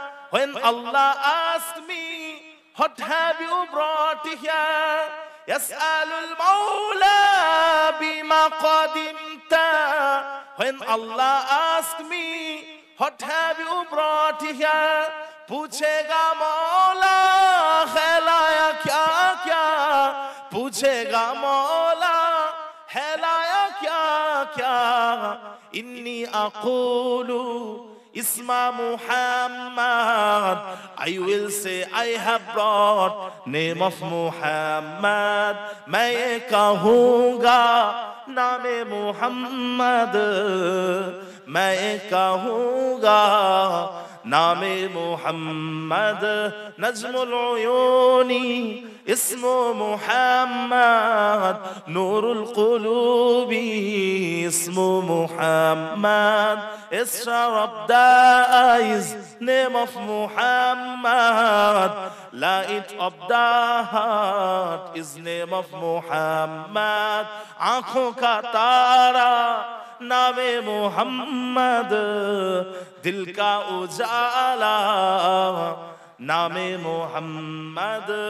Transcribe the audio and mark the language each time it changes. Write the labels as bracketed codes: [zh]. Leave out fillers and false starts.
[en] When Allah asked me, what have you brought here? [ar] يسأل المولى بما قدمت. [en] When Allah asked me, what have you brought here? [hi] पूछेगा मौला है लाया क्या क्या. पूछेगा मौला है लाया क्या क्या. [ar] इन्नी अक़ूलु Isma Muhammad. [en] I will say I have brought name of Muhammad. [hi] मैं ये कहूँगा नामे Muhammad. मैं ये कहूँगा नामे Muhammad. [ar] नज़्मुल उयूनी ismu Muhammad. नूरुल क़ुलूबी ismu Muhammad. [en] Star of the eyes, name of Muhammad. Light of the heart is name of Muhammad. [hi] आँखों का तारा नामे Muhammad. दिल का उजाला नामे Muhammad.